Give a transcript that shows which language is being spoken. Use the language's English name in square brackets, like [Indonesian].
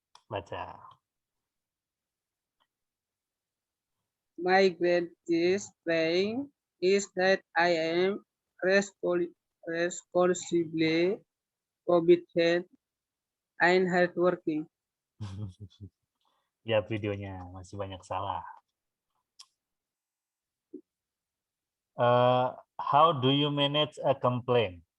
[Indonesian] baca. [English] My greatest strength is that I am responsibly committed and hardworking. [Indonesian] Ya videonya masih banyak salah. [English] How do you manage a complaint?